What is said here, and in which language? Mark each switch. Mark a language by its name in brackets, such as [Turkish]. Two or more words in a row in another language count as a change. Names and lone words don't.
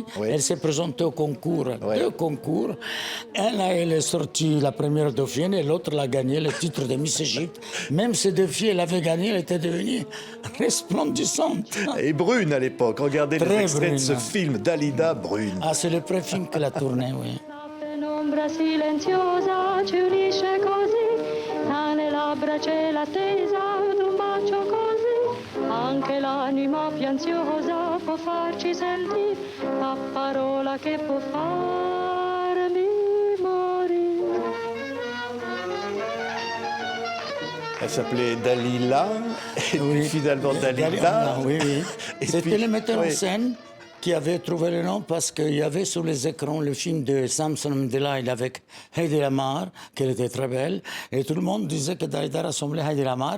[French] Elle s'est présentée au concours, 2 concours. Elle est sortie la première dauphine et l'autre l'a gagné, le titre de Miss Égypte. Même ces 2 filles, elle avait gagné, elle était devenue resplendissante. Et brune à l'époque. Regardez les extraits de ce film, Dalida brune. Ah, c'est le pré-film qu'elle a tourné, oui. [Italian] Un'ombra silenziosa ci unisce così, tra le labbra c'è l'attesa d'un bacio così, anche l'anima più ansiosa può farci sentire la parola che può farmi morire. [French] Elle s'appelait Dalila, et puis finalement Dalida. Oui. C'était le metteur en scène qui avait trouvé le nom parce qu'il y avait sur les écrans le film de Samson Delilah avec Heidi Lamar, qui était très belle, et tout le monde disait que Dalida ressemblait à Heidi Lamar,